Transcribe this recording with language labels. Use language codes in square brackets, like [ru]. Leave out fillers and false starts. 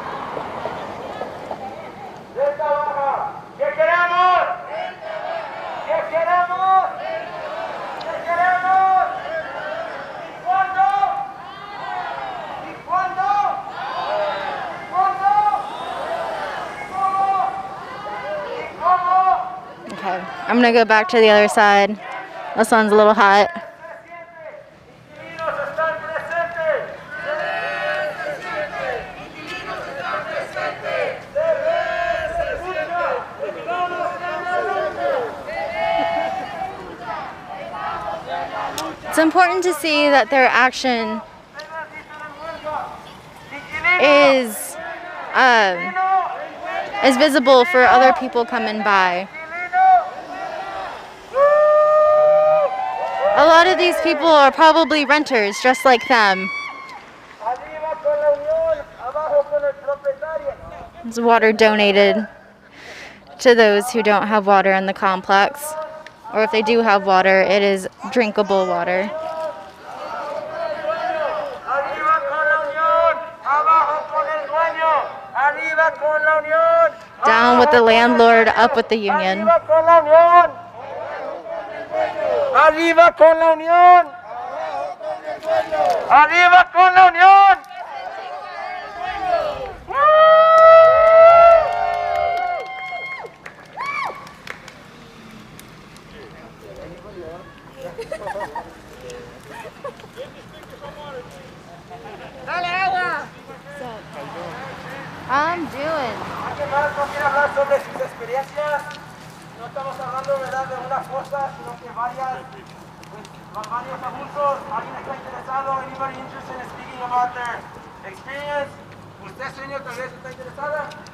[es] Renta baja. ¿Qué queremos? ¿Qué queremos? ¿Qué queremos? ¿Y cuándo? ¿Y cuándo? ¿Y cuándo? ¿Y cómo? ¿Y cómo? [en] Okay, I'm gonna go back to the other side. This one's a little hot. [es] Inquilinos están presentes. Inquilinos están presentes. Se ve, se escucha. Estamos en la lucha. [en] It's important to see that their action [es] Inquilinos. [en] is visible for other people coming by. A lot of these people are probably renters, just like them. [es] Arriba con la unión, abajo con el propietario. [en] There's water donated to those who don't have water in the complex. Or if they do have water, it is drinkable water. [es] Arriba con la unión, abajo con el dueño. Arriba con la unión. [en] Down with the landlord, up with the union. [es] Arriba con la unión. Arriba con la unión. Arriba con la unión. [en] I'm doing. [es] ¿Alguien más no quiere hablar sobre sus experiencias? No estamos hablando, ¿verdad?, de una cosa, sino que varios abusos. ¿Alguien está interesado? [en] Anybody interested in speaking about their experience? [es] ¿Usted, señor, tal vez está interesada?